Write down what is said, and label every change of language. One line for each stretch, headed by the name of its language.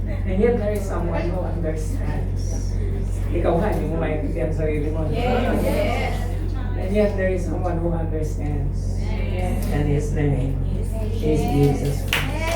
English: And yet there is someone who understands.
Filipino: Ikaw nga, hindi mo maintindihan sa sarili mo.
English: Yes. And yet there is someone who understands. And his name is Jesus Christ.